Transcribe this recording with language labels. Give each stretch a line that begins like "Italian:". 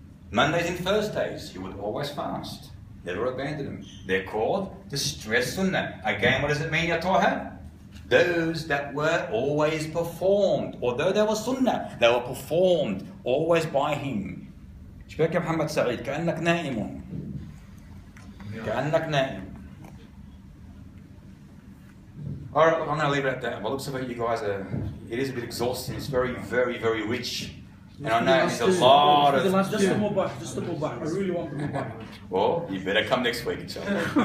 English: Mondays and Thursdays, he would always fast. Never abandon them. They're called the stressed sunnah. Again, what does it mean, Ya Taha? Those that were always performed. Although they were sunnah, they were performed always by him.
Arabic: شبيك يا محمد سعيد كأنك نائم. كأنك نائم.
English: Alright, I'm going to leave it at that. By the looks of it, you guys it is a bit exhausting. It's very, very, very rich. And I know there's a lot of... Just the mubah, I really want the mubah. Well, you better come next week, inshallah.